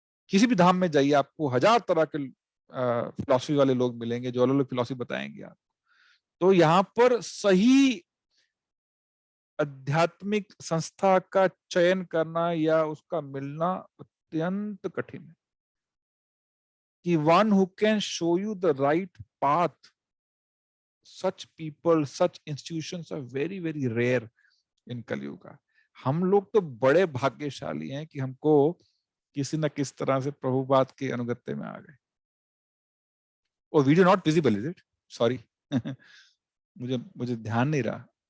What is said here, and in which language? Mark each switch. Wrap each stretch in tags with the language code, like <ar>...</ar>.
<hi>किसी भी धाम में जाइए, आपको 1000 तरह के फिलॉसफी वाले लोग मिलेंगे जो अलग अलग फिलॉसफी बताएंगे आप। तो यहाँ पर सही आध्यात्मिक संस्था का चयन करना या उसका मिलना अत्यंत कठिन है।</hi> <en>कि one who can show you the right path, such people, such institutions are very very rare in Kali Yuga.</en> <hi>हम लोग तो बड़े भाग्यशाली हैं कि हमको किसी न किसी तरह से प्रभुपाद के अनुगत्य में आ गए।</hi> <en>O video not visible is it, sorry</en> <hi>मुझे ध्यान नहीं रहा।</hi>